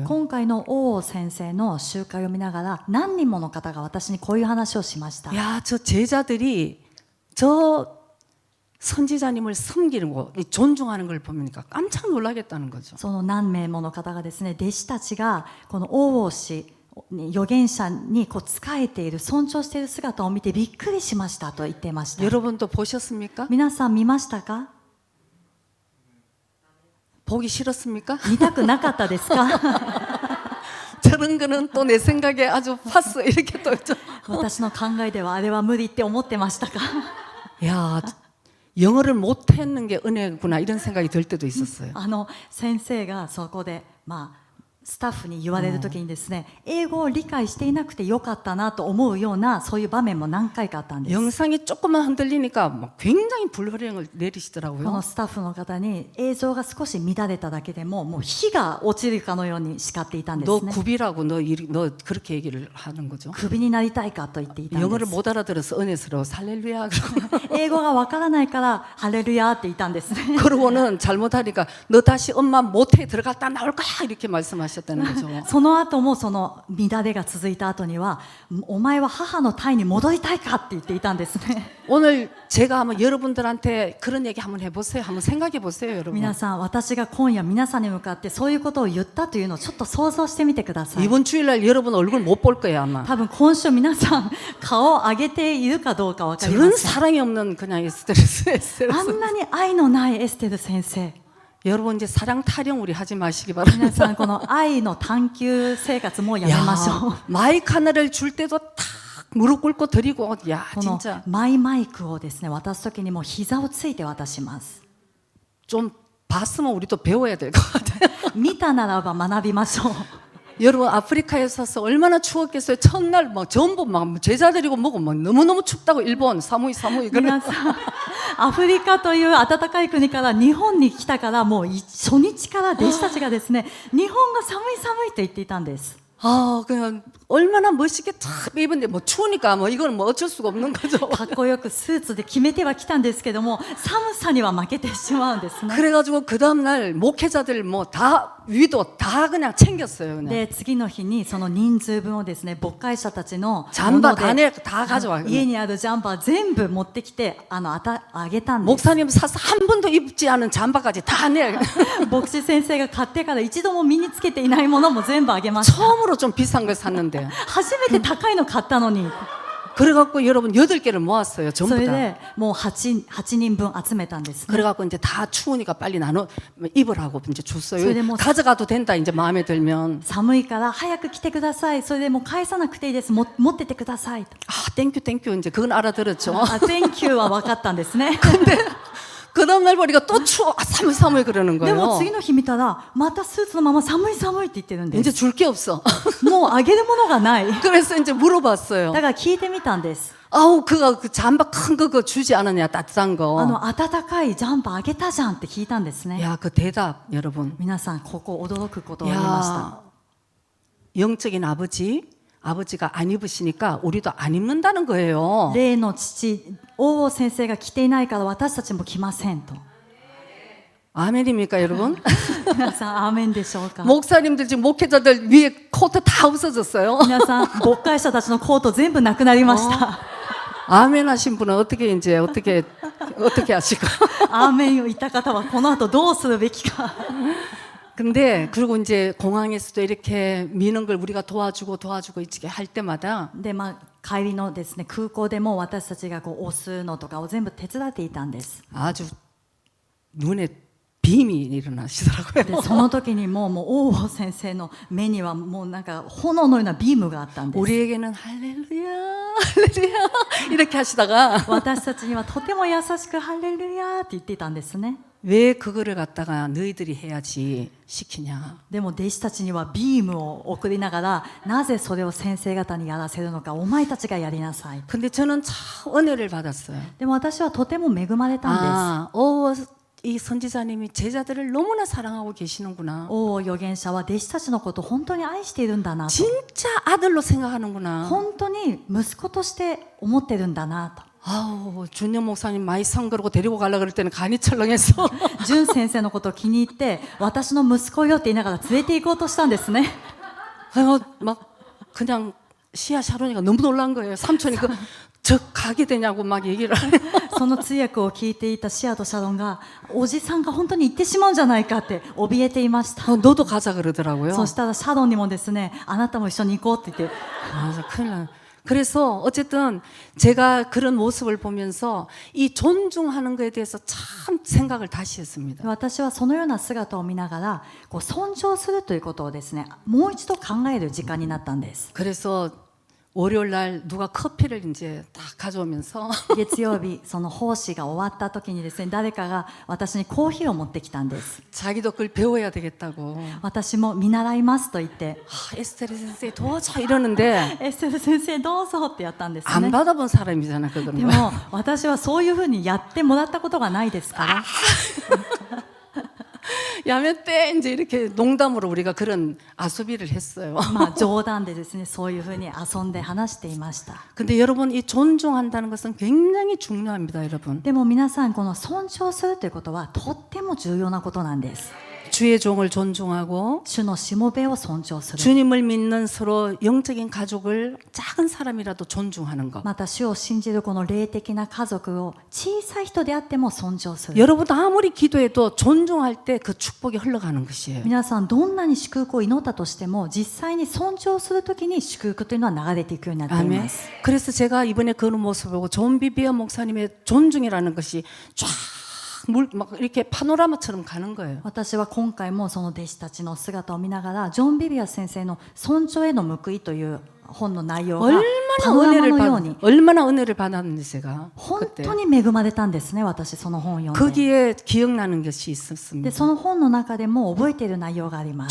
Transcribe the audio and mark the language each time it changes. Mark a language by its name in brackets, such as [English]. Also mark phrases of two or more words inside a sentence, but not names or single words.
[Japanese] 今回の王先生の集会を見ながら何人もの方が私にこういう話をしました [Korean] 야, 저 제자들이 저 선지자님을 섬기는 거, 존중하는 걸 보니까 깜짝 놀라겠다는 거죠. [Japanese] その何名もの方がですね弟子たちがこの王氏預言者にこう仕えている尊重している姿を見てびっくりしましたと言っていました [Korean] 여러분도 보셨습니까? [Japanese] 皆さん見ましたか [Korean] 보기 싫었습니까? [Japanese] 見たくなかったですか [Korean] 저런 거는 또 내 생각에 아주 파스 이렇게 또 [Japanese] 私の考えではあれは無理って思ってましたか [Korean] 야, 영어를 못했는 게 은혜구나 이런 생각이 들 때도 있었어요. [Japanese] 先生がそこでスタッフに言われる時にですね英語を理解していなくてよかったなと思うようなそういう場面も何回かあったんです [Korean] 영상이 조금만 흔들리니까 막 굉장히 불호령을 [Japanese] こ [Korean] 내리시더라고요. [Japanese] のスタッフの方に映像が少し乱れただけでももう火が落ちるかのように叱っていたんで [Korean] 너 [Japanese] すね [Korean] 굽이라고 너 그렇게 얘기를 하는 거죠. [Japanese] クビになりたいかと言っていたん [Korean] 영어를 [Japanese] です [Korean] 못 알아들어서 은혜스러워 할렐루야 그러고 [Japanese] 英語がわからないからハレルヤって言ったんですね [Korean] 그러고는 잘못하니까 너 다시 엄마 못해 들어갔다 나올 거야 이렇게 말씀하셨다는 거죠. [Japanese] その後もその乱れが続いた後にはお前は母の胎に戻りたいかって言っていたんですね [Korean] 오늘 제가 한번 여러분들한테 그런 얘기 한번 해보세요. 한번 생각해 보세요, 여러분. [Japanese] 皆さん私が今夜皆さんに向かってそういうことを言ったというのをちょっと想像してみてください [Korean] 이번 주일날 여러분 얼굴 못 볼 거예요 아마. [Japanese] 多分今週皆さん顔を上げているかどうか分かりま [Korean] 저런 [Japanese] せん [Korean] 사랑이 없는 그냥 스트레스. [Japanese] あんなに愛のないエステル先生 [Korean] 여러분 이제 사랑 타령 우리 하지 마시기 [Japanese] 皆 [Korean] 바랍니다. [Japanese] さんこの愛の探求生活もうやめましょう [Korean] 마이크 하나를 줄 때도 탁 무릎 꿇고 드리고 야 [Japanese] この [Korean] 진짜 [Japanese] マイマイクをですね渡す時にもう膝をついて渡します [Korean] 좀 봤으면 우리도 배워야 될 것 같아요. [Japanese] 見たならば学びましょう [Korean] 여러분 아프리카에 사서 얼마나 추웠겠어요. 첫날 막 전부 막 제자들이고 뭐고 막 너무너무 춥다고 일본 사무이 그래. [Japanese] 皆さんアフリカという暖かい国から日本に来たからもう初日から弟子たちがですね日本が寒い寒いと言っていたんです [Korean] 아 그냥 얼마나 멋있게 탁 입은데 뭐 추우니까 뭐 이건 뭐 어쩔 수가 없는 거죠. [Japanese] かっこよくスーツで決めてはきたんですけども寒さには負けてしまうんですね [Korean] 그래가지고 그 다음날 목회자들 뭐 다 위도 다 그냥 챙겼어요. 그냥. [Japanese] で次の日にその人数分をですね牧会者たちの [Korean] 잠바 [Japanese] もので [Korean] 다 가져와. [Japanese] 家にあるジャンパー全部持ってきてあげたんです [Korean] 목사님 사서 한 번도 입지 않은 잠바까지 다 내. [Japanese] 牧師先生が買ってから一度も身につけていないものも全部あげました [Korean] 처음으로 좀 비싼 걸 샀는데. [Japanese] 初めて高いの買ったのに [Korean] 그래갖고 여러분 8개를 모았어요. [Japanese] そ [Korean] 전부 [Japanese] れ [Korean] 다. [Japanese] でもう 8人分集めたんですね [Korean] 그래갖고 이제 다 추우니까 빨리 나눠 입으라고 이제 줬어요. 그래, 뭐 가져가도 된다 이제 마음에 들면. [Japanese] 寒いから早く来てくださいそれでもう返さなくていいです持っててくださいと [Korean] 아 땡큐 이제 그건 알아들었죠. [English] Thank you [Japanese] は分かったんですね [Korean] 그 다음날 보니까 또 추워. 아, 사무이 그러는 [Japanese] でも [Korean] 거예요. [Japanese] 次の日見たらまたスーツのまま寒い寒いって言ってるんで [Korean] 이제 [Japanese] す [Korean] 줄 게 없어. [Japanese] もうあげるものがない [Korean] 그래서 이제 물어봤어요. [Japanese] だから聞いてみたんです [Korean] 아우 그거 그 잠바 큰 거 그거 주지 않았냐 따뜻한 거. [Japanese] 暖かいジャンパーあげたじゃんって聞いたんですね [Korean] 야 그 대답 여러분. [Japanese] 皆さんここ驚くことがありました [Korean] 야 영적인 아버지가 안 입으시니까 우리도 안 입는다는 거예요. [Japanese] 例の父王先生が着ていないから私たちも着ませんと [Korean] 아멘입니까 여러분? [Japanese] 皆さんアーメンでしょうか [Korean] 목사님들 지금 목회자들 위에 코트 다 없어졌어요. [Japanese] 皆さん牧会者たちのコート全部なくなりました [Korean] 아멘 하신 분은 어떻게 하실까? [Japanese] アーメンを言った方はこの後どうするべきか [Korean] 근데 그리고 이제 공항에서도 이렇게 미는 걸 우리가 도와주고 이렇게 할 때마다 [Japanese] で帰りのですね空港でも私たちがこう押すのとかを全部手伝っていたんです [Korean] 아주 눈에 빔이 일어나시더라고요. [Japanese] でその時にもう王先生の目にはもうなんか炎のようなビームがあったんです。 [Korean] 우리에게는 할렐루야, 할렐루야 이렇게 하시다가 [Japanese] 私たちにはとても優しくハレルヤって言っていたんですね。 [Korean] 왜 그거를 갖다가 너희들이 해야지 시키냐. [Japanese] でも弟子たちにはビームを送りながら、なぜそれを先生方にやらせるのか、お前たちがやりなさい。 [Korean] 근데 저는 참 은혜를 받았어요. [Japanese] でも私はとても恵まれたんです。 [Korean] 아, 이 선지자님이 제자들을 너무나 사랑하고 계시는구나. [Japanese] 王預言者は弟子たちのことを本当に愛しているんだなと、 [Korean] 진짜 아들로 생각하는구나. [Japanese] 本当に息子として思ってるんだなと。 [Korean] 아우, 준영 목사님 많이 성그러고 데리고 가려고 그럴 때는 간이 철렁해서 [Japanese] 純先生のことを気に入って私の息子よって言いながら連れて行こうとしたんですね。 [Korean] 막 그냥 시아 샤론이가 너무 놀란 거예요. 삼촌이 저 가게 되냐고 막 얘기를 하네요. [Japanese] その通訳を聞いていたシアとシャロンが、おじさんが本当に行ってしまうんじゃないかって怯えていました。 [Korean] 너도 가자 그러더라고요. [Japanese] そしたらシャロンにもですね、あなたも一緒に行こうって言って、 [Korean] 아, 큰일 나. 그래서 어쨌든 제가 그런 모습을 보면서 이 존중하는 것에 대해서 참 생각을 다시 했습니다. [Japanese] 私はそのような姿を見ながら、こう尊重するということをですね、もう一度考える時間になったんです。 [Korean] 그래서 월요일 날 누가 커피를 이제 딱 가져오면서 [Japanese] 月曜日、その奉仕が終わった時にですね、誰かが私にコーヒーを持ってきたんです。 [Korean] 자기도 그걸 배워야 되겠다고 [Japanese] 私も見習いますと言って、 [Korean] 에스테르 선생님 도와줘 이러는데 [Japanese] エステル先生どうぞってやったんです [Korean] 안 [Japanese] ね。 [Korean] 받아본 사람이잖아 그거는. [Japanese] でも私はそういうふうにやってもらったことがないですから、 [Korean] 야매 때 이제 이렇게 농담으로 우리가 그런 아소비를 했어요. [Japanese] まあ冗談でですね、そういうふうに遊んで話していました。 [Korean] 근데 여러분 이 존중한다는 것은 굉장히 중요합니다, 여러분. [Japanese] でも皆さん、この尊重するということはとっても重要なことなんです。 [Korean] 주의 종을 존중하고 [Japanese] 主のしもべを尊重する。 [Korean] 주님을 믿는 서로 영적인 가족을 작은 사람이라도 존중하는 것. [Japanese] また主を信じるこの霊的な家族を小さい人であっても尊重する。 [Korean] 여러분 아무리 기도해도 존중할 때 그 축복이 흘러가는 것이에요. [Japanese] 皆さん、どんなに祝福を祈ったとしても、実際に尊重するときに祝福というのは流れていくようになってい [Korean] 아멘. [Japanese] ます。 [Korean] 그래서 제가 이번에 그런 모습을 보고 존 비비어 목사님의 존중이라는 것이 막 이렇게 파노라마처럼 가는 거예요. [Japanese] 私は今回もその弟子たちの姿を見ながら、ジョン・ビビア先生の尊重への報いという本の内容がパノラマのように、 [Korean] 얼마나 은혜를 받았는지 제가 [Japanese] 本 [Korean] 그때 [Japanese] 当に恵まれたんですね。私その本を読んで、 [Korean] 거기에 기억나는 것이 [Japanese] で [Korean] 있었습니다. [Japanese] その本の中でも覚えている内容があります。